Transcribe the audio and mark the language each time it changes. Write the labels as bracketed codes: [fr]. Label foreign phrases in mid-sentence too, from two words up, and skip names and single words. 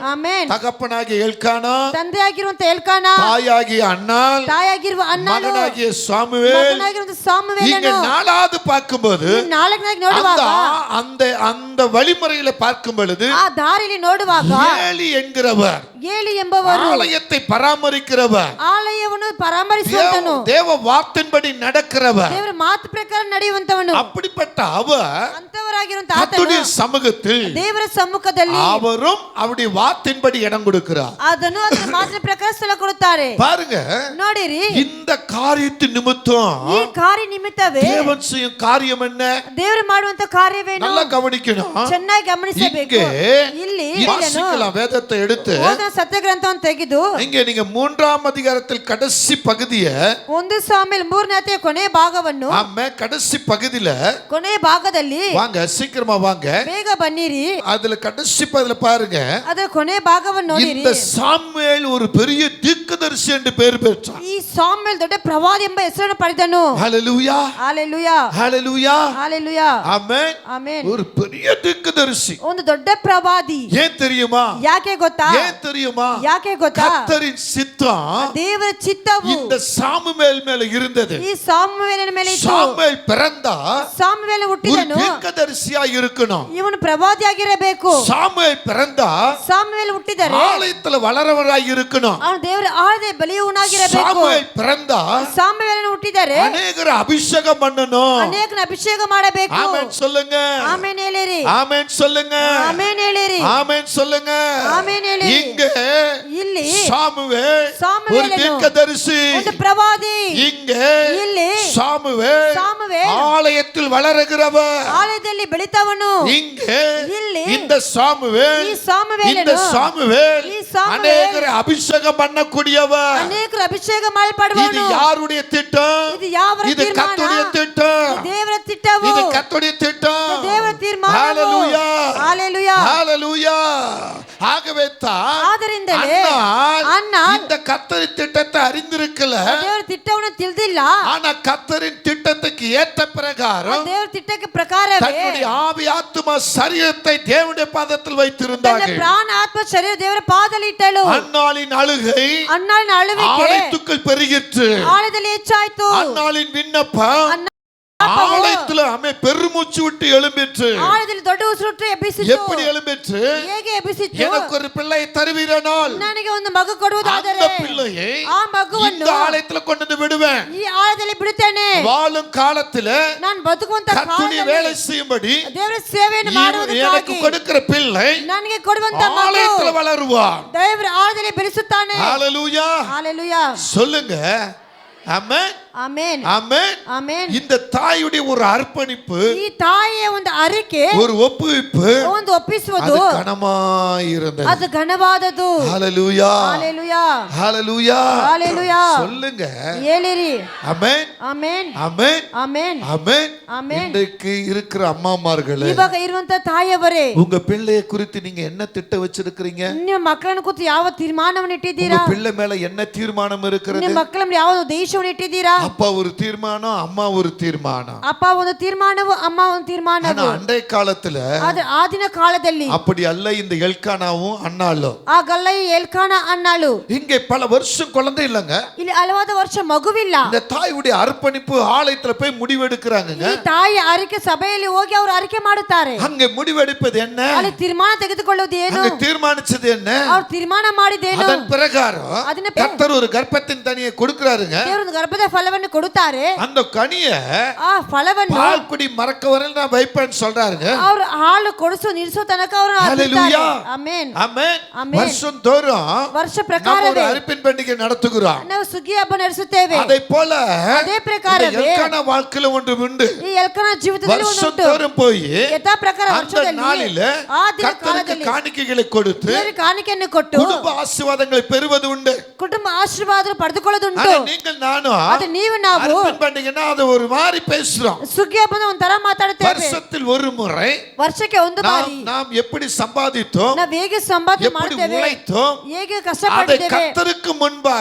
[kn] ಆಮೆನ್. [ta] தகப்பனாகிய எல்கானா, [kn] ತಂದೆಯಾಗಿರುವಂತ ಎಲ್ಕಾನ, [ta] தாயாகிய அன்னாள், [kn] ತಾಯಾಗಿರುವ ಅನ್ನಾಳು, [ta] மகனாகிய சாமுவேல். [kn] ಮಗನಾಗಿರುವಂತ [ta] இங்க [kn] ಸಾಮುವೇಲನು. [ta] நாலாவது பார்க்கும்போது, [kn] ನಾಲ್ಕನೇದಾಗಿ ನೋಡುವಾಗ, [ta] அந்த அந்த வழிமுறையில பார்க்கும் பொழுது, [kn] ಆ ದಾರಿಯಲ್ಲಿ ನೋಡುವಾಗ [ta] ஏலி என்கிறவர், [kn] ಏಲಿ ಎಂಬವರು [ta] ஆலயத்தை பராமரிக்கிறவர், [kn] ಆಲಯವನ್ನು ಪರಾಮರಿಸುವಂತನು, [ta] தேவ வார்த்தையின்படி நடக்கிறவர், [kn] ದೇವರ ಮಾತು ಪ್ರಕಾರ ನಡೆಯುವಂತವನು, [ta] அப்படிப்பட்ட அவர் [kn] ಅಂತವರಾಗಿರುವಂತ [ta] கர்த்தருடைய [kn] ಆತನು [ta] சமூகத்தில் [kn] ದೇವರ ಸಮ್ಮುಖದಲ್ಲಿ [ta] அவரும் அவருடைய வார்த்தையின்படி இடம் கொடுக்கிறார். [kn] ಅದನ್ನು ಅದರ ಮಾತಿನ ಪ್ರಕಾರ ಸ್ಥಳ ಕೊಡುತ್ತಾರೆ. [ta] பாருங்க, [kn] ನೋಡಿರಿ, [ta] இந்த காரியத்தின் நிமித்தம் [kn] ಈ ಕಾರ್ಯ ನಿಮಿತ್ತವೇ [ta] தேவன் செய்யும் காரியம் என்ன? [kn] ದೇವರು ಮಾಡುವಂತ ಕಾರ್ಯವೇನು? [ta] நல்லா கவனிக்கணும். [kn] ಚೆನ್ನಾಗಿ ಗಮನಿಸಬೇಕು. [ta] இங்கே [kn] ಇಲ್ಲಿ [ta] வாசிக்கலாம், வேதத்தை எடுத்து [kn] ಓದನ ಸತ್ಯ ಗ್ರಂಥವನ್ನು ತೆಗೆದು [ta] இங்க நீங்க 3ஆம் அதிகாரத்தில் கடைசி பகுதியை, [kn] 1 ಸಾಮುವೇಲ್ 3ನೇ ಕೊನೆಯ ಭಾಗವನ್ನು, [ta] ஆமா, கடைசி பகுதியில [kn] ಕೊನೆಯ ಭಾಗದಲ್ಲಿ [ta] வாங்க, சீக்கிரமா வாங்க, [kn] ಬೇಗ ಬನ್ನಿರಿ. [ta] அதுல கடைசி பகுதியில பாருங்க, [kn] ಅದರ ಕೊನೆಯ ಭಾಗವನ್ನು ನೋಡಿರಿ. [ta] இந்த சாமுவேல் ஒரு பெரிய தீர்க்கதரிசி என்று பெயர் பெற்றான். [kn] ಈ ಸಾಮುವೇಲ್ ದೊಡ್ಡ ಪ್ರವಾದಿ ಎಂಬ ಹೆಸರನ್ನು ಪಡೆದನು. [ta] ஹalleluya. [kn] ಹಾಲೆಲೂಯಾ. [ta] ஹalleluya. [kn] ಹಾಲೆಲೂಯಾ. [ta] ஆமென். [kn] ಆಮೆನ್. [ta] ஒரு பெரிய தீர்க்கதரிசி. [kn] ಒಂದು ದೊಡ್ಡ ಪ್ರವಾದಿ. [ta] ஏன் தெரியுமா? [kn] ಯಾಕೆ ಗೊತ್ತಾ? [ta] ஏன் தெரியுமா? [kn] ಯಾಕೆ ಗೊತ್ತಾ? [ta] கர்த்தரின் சித்தம் [kn] ದೇವರ ಚಿತ್ತವು [ta] இந்த சாமுவேல் மேல இருந்தது. [kn] ಈ ಸಾಮುವೇಲನ ಮೇಲೆ ಇತ್ತು. [ta] சாமுவேல் பிறந்தா [kn] ಸಾಮುವೇಲ [ta] ஒரு [kn] ಹುಟ್ಟಿದನು, [ta] தீர்க்கதரிசியா இருக்கணும். [kn] ಇವನು ಪ್ರವಾದಿಯಾಗಿರಬೇಕು. [ta] சாமுவேல் பிறந்தா [kn] ಸಾಮುವೇಲ ಹುಟ್ಟಿದರೆ [ta] ஆலயத்துல வளரவராய் இருக்கணும். [kn] ಅವನು ದೇವರ ಆಳದ ಬಲಿಯುವನಾಗಿರಬೇಕು. [ta] சாமுவேல் பிறந்தா [kn] ಸಾಮುವೇಲನ ಹುಟ್ಟಿದರೆ [ta] அநேகரை ಅಭಿಷೇகம் பண்ணணும். [kn] ಅನೇಕನ ಅಭಿಷೇಕ ಮಾಡಬೇಕು. [ta] ஆமென் சொல்லுங்க. [kn] ಆಮೆನ್ ಹೇಳಿರಿ. [ta] ஆமென் சொல்லுங்க. [kn] ಆಮೆನ್ ಹೇಳಿರಿ. [ta] ஆமென் சொல்லுங்க. [kn] ಆಮೆನ್ ಹೇಳಿರಿ. [ta] இங்க [kn] ಇಲ್ಲಿ [ta] சாமுவேல் ஒரு [kn] ಸಾಮುವೇಲನು [ta] தீர்க்கதரிசி. [kn] ಒಂದು ಪ್ರವಾದಿ. [ta] இங்க [kn] ಇಲ್ಲಿ [ta] சாமுவேல் [kn] ಸಾಮುವೇಲ್ [ta] ஆலயத்தில் வளருகிறவர். [kn] ಆಲಯದಲ್ಲಿ ಬೆಳಿತವನು. [ta] இங்க [kn] ಇಲ್ಲಿ [ta] இந்த சாமுவேல், [kn] ಈ ಸಾಮುವೇಲನು, [ta] இந்த சாமுவேல் [kn] ಈ ಸಾಮುವೇಲ್ [ta] அநேகரை ಅಭಿಷೇகம் பண்ணக்கூடியவர். [kn] ಅನೇಕರು ಅಭಿಷೇಕ [ta] இது [kn] ಮಾಡಲ್ಪಡುವವನು. [ta] யாருடைய திட்டம்? [kn] ಇದು ಯಾವರ [ta] இது [kn] ತೀರ್ಮಾನ? [ta] கர்த்தருடைய திட்டம். [kn] ದೇವರ ತಿಟ್ಟವು. [ta] இது கர்த்தருடைய திட்டம். [kn] ದೇವರ ತೀರ್ಮಾನವು. [ta] ஹalleluya. ஹalleluya. ஹalleluya. ஆகவே தான் [kn] ಆದ್ದರಿಂದಲೇ ಅನ್ನಾಳ್ [ta] இந்த கர்த்தரின் திட்டத்தை அறிந்திருக்கல. [kn] ದೇವರ ತಿಟ್ಟವನ್ನು ತಿಳಿದಿಲ್ಲ. [ta] ஆனா கர்த்தரின் திட்டத்தை திட்டத்துக்கு ஏற்ற பிரகாரம் [kn] ದೇವರ ತಿಟ್ಟಕ್ಕೆ ಪ್ರಕಾರವೇ [ta] தன்னுடைய ஆவி ஆத்துமா சரீரத்தை தேவனுடைய பாதத்தில் [kn] ತನ್ನ [ta] வைத்திருந்தார்கள். [kn] ಪ್ರಾಣ ಆತ್ಮ ಶರೀರ ದೇವರ ಪಾದದಲ್ಲಿ ಇಟ್ಟಳು. [ta] அன்னாளின் அழுகை [kn] ಅನ್ನಾಳಿನ ಅಳುವಿಕೆ [ta] ஆலயத்துக்குள் பெருகிற்று. [kn] ಆಳದಲ್ಲಿ ಹೆಚ್ಚಾಯ್ತು. [ta] அன்னாளின் விண்ணப்பம் ஆலயத்துல பெருமூச்சு விட்டு எழும்பிற்று. [kn] ಆಳದಲ್ಲಿ ದೊಡ್ಡ ಉಸಿರುಟ್ಟು ಎಬ್ಬಿಸಿತು. [ta] எப்படி எழும்பிற்று? [kn] ಹೇಗೆ ಎಬ್ಬಿಸಿತು? [ta] எனக்கு ஒரு பிள்ளை தருவீரானால் [kn] ನನಗೆ ಒಂದು ಮಗು ಕೊಡುವುದಾದರೆ [ta] அந்த பிள்ளையை [kn] ಆ ಮಗುವನ್ನು [ta] இந்த ஆலயத்துல கொண்டு வந்து விடுவேன். [kn] ಈ ಆಳದಲ್ಲಿ ಬಿಡುತ್ತೇನೆ. [ta] வாழும் காலத்துல [kn] ನಾನು ಬದುಕುವಂತ [ta] கர்த்தருடைய வேலை செய்யும்படி [kn] ದೇವರ ಸೇವೆಯನ್ನು [ta] எனக்கு [kn] ಮಾಡುವುದಕ್ಕಾಗಿ [ta] கொடுக்கிற பிள்ளை [kn] ನನಗೆ ಕೊಡುವಂತ [ta] ஆலயத்துல [kn] ಮಗು [ta] வளருவான். [kn] ದೇವರ ಆಳದಲ್ಲಿ ಬೆಳೆಸುತ್ತಾನೆ. [ta] ஹalleluya. ஹalleluya. சொல்லுங்க. ஆமென். [kn] ಆಮೆನ್. [ta] ஆமென். [kn] ಆಮೆನ್. [ta] இந்த தாயுடைய ஒரு அர்ப்பணிப்பு, [kn] ಈ ತಾಯಿಯ ಒಂದು ಅರಿಕೆ, [ta] ஒரு ஒப்புவிப்பு, [kn] ಒಂದು ಒಪ್ಪಿಸುವುದು [ta] அது கனமாயிருந்தது. [kn] ಅದು ಘನವಾದದ್ದು. [ta] ஹalleluya. ஹalleluya. ஹalleluya. ஹalleluya. சொல்லுங்க. [kn] ಹೇಳಿರಿ. [ta] ஆமென். [kn] ಆಮೆನ್. [ta] ஆமென். [kn] ಆಮೆನ್. [ta] ஆமென். ஆமென். இன்றைக்கு இருக்கிற அம்மாமார்களே, [kn] ಇವಾಗ ಇರುವಂತ ತಾಯಿಯವರೇ, [ta] உங்க பிள்ளையை குறித்து நீங்க என்ன திட்டம் வச்சிருக்கிறீங்க? [kn] ನಿಮ್ಮ ಮಕ್ಕಳನ್ನು ಕುರಿತು ಯಾವ ತೀರ್ಮಾನವನ್ನು [ta] உங்க [kn] ಇಟ್ಟಿದ್ದೀರಾ? [ta] பிள்ளை மேல என்ன தீர்மானம் இருக்கிறது? [kn] ನಿಮ್ಮ ಮಕ್ಕಳ ಮೇಲೆ ಯಾವ ಉದ್ದೇಶವನ್ನು ಇಟ್ಟಿದ್ದೀರಾ? [ta] அப்பா ஒரு தீர்மானம், அம்மா ஒரு தீர்மானம். [kn] ಅಪ್ಪ ಒಂದು ತೀರ್ಮಾನವು, ಅಮ್ಮ ಒಂದು [ta] ஆனா [kn] ತೀರ್ಮಾನವು. [ta] அன்றைய காலத்துல [kn] ಆದ್ರೆ ಆ ದಿನ ಕಾಲದಲ್ಲಿ [ta] அப்படி அல்ல. இந்த எல்கானாவும் அண்ணாலும் [kn] ಆ ಗಲ್ಲೈ ಎಲ್ಕಾನ ಅನ್ನಾಳು. [ta] இங்கே பல வருஷம் குழந்தை இல்லங்க. [kn] ಇಲ್ಲಿ ಹಲವಾರು ವರ್ಷ ಮಗುವಿಲ್ಲ. [ta] இந்த தாயுடைய அர்ப்பணிப்பு ஆலயத்துல போய் முடிவெடுக்கிறாங்க. [kn] ಈ ತಾಯಿ ಅರಿಕೆ ಸಭೆಯಲ್ಲಿ ಹೋಗಿ ಅವರು ಅರಿಕೆ ಮಾಡುತ್ತಾರೆ. [ta] அங்க முடிவெடுப்பது என்ன? [kn] ಅಲ್ಲಿ ತೀರ್ಮಾನ ತೆಗೆದುಕೊಳ್ಳುವುದು ಏನು? [ta] அங்க தீர்மானிச்சது என்ன? [kn] ಅವ್ರು ತೀರ್ಮಾನ ಮಾಡಿದ್ದೇನು? [ta] அதன் பிரகாரம் [kn] ಅದನ್ನ [ta] கர்த்தர் ஒரு கர்ப்பத்தின் தனியை கொடுக்கிறாருங்க. [kn] ದೇವರು ಗರ್ಭದ ಫಲವನ್ನು ಕೊಡುತ್ತಾರೆ. [ta] அந்த கனிய [kn] ಆ ಫಲವನ್ನು [ta] பால் குடி மறக்க வரையில் நான் வைப்பேன்னு சொல்றாருங்க. [kn] ಅವರು ಹಾಲು ಕೊಡಿಸು ನಿಲ್ಲಿಸೋ ತನಕ ಅವರು [ta] ஹalleluya. [kn] ಆಮೆನ್. [ta] ஆமென். ஆமென். வருஷம் தோறும் [kn] ವರ್ಷ [ta] நாம் ஒரு [kn] ಪ್ರಕಾರವೇ [ta] அர்ப்பணை பண்டிகை நடத்துகிறோம். [kn] ನಾವು ಸುಗ್ಗಿ ಹಬ್ಬ ನಡೆಸುತ್ತೇವೆ. [ta] அதை போல [kn] ಅದೇ ಪ್ರಕಾರವೇ [ta] இந்த எல்கானா வாழ்க்கையில ஒன்று உண்டு. [kn] ಈ ಎಲ್ಕನ ಜೀವಿತದಲ್ಲಿ [ta] வருஷம் [kn] ಒಂದುಂಟು. [ta] தோறும் போய் [kn] ಯಥಾ ಪ್ರಕಾರ [ta] அந்த [kn] ವರ್ಷದಲ್ಲಿ [ta] நாளில [kn] ಆ ದಿನ [ta] கர்த்தருக்கு [kn] ಕಾಲದಲ್ಲಿ [ta] காணிக்கைகளை கொடுத்து [kn] ದೇವರಿಗೆ ಕಾಣಿಕೆಯನ್ನು ಕೊಟ್ಟು [ta] குடும்ப ஆசீர்வாதங்களை பெறுவது உண்டு. [kn] ಕುಟುಂಬ ಆಶೀರ್ವಾದ ಪಡೆದುಕೊಳ್ಳುವುದುಂಟು. [ta] ஆனா நீங்கள் நானும் [kn] ಅದು ನೀವು ನಾವು [ta] அர்ப்பணை பண்டிகைன்னா அது ஒரு மாதிரி பேசுறோம். [kn] ಸುಗ್ಗಿ ಹಬ್ಬದ ಒಂಥರ ಮಾತಾಡುತ್ತೇವೆ. [ta] வருஷத்தில் ஒரு முறை [kn] ವರ್ಷಕ್ಕೆ ಒಂದು ಬಾರಿ [ta] நாம் எப்படி சம்பாதித்தோம், [kn] ನಾವು ಹೇಗೆ ಸಂಪಾದನೆ [ta] எப்படி [kn] ಮಾಡ್ತೇವೆ, [ta] உழைத்தோம், [kn] ಹೇಗೆ [ta] அதை [kn] ಕಷ್ಟಪಟ್ಟಿದ್ದೇವೆ, [ta] கர்த்தருக்கு முன்பாக